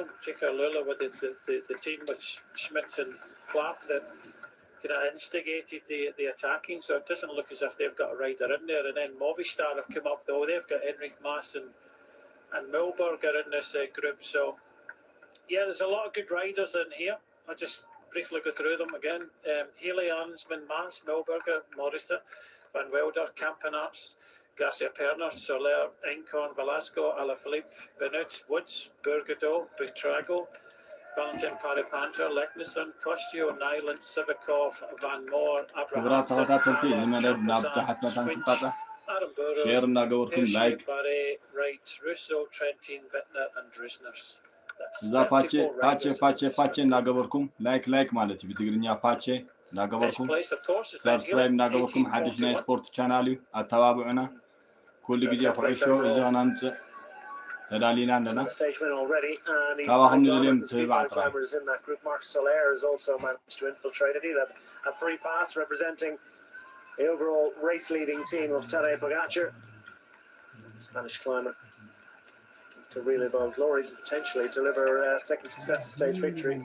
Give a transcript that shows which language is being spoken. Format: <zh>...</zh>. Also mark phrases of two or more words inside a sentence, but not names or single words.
<en>Jaco Lula with the team with Schmidt and Clark that kind of instigated the attacking, so it doesn't look as if they've got a rider in there. And then Movistar have come up though. They've got Enric Mas and Milberg are in this group. So yeah, there's a lot of good riders in here. I'll just briefly go through them again. Healy, Arnsman, Mas, Milberger, Morrison, Van Wilder, Campenarts, Garcia Perner, Soler, Encon, Velasco, Alaphilippe, Benut, Woods, Burgado, Betrago, Valentin Paripanta, Leknesson, Kostio, Nyland, Sivikov, Van Moor, Abraham, Adam Burrow, Hershey, Barre, Wright, Russo, Trentin, Bittner, and Drusners.</en> <ti>ፓቼ እናገበርኩም ላይክ ማለት እዩ ብትግርኛ ፓቼ እናገበርኩም ሰብስክራይብ እናገበርኩም ሓድሽ ናይ ስፖርት ቻናል እዩ ኣተባብዑና ኩሉ ግዜ ኩዕሾ እዚ ኸናምፅእ ተዳሊና ኣለና ካብኹም ንልዮም ትህባዕ ጥራይ</ti> <en>Mark Soler has also managed to infiltrate it. He had a free pass representing the overall race leading team of Tadej Pogacar, Spanish climber, to relive old glories and potentially deliver a second successive stage victory.</en>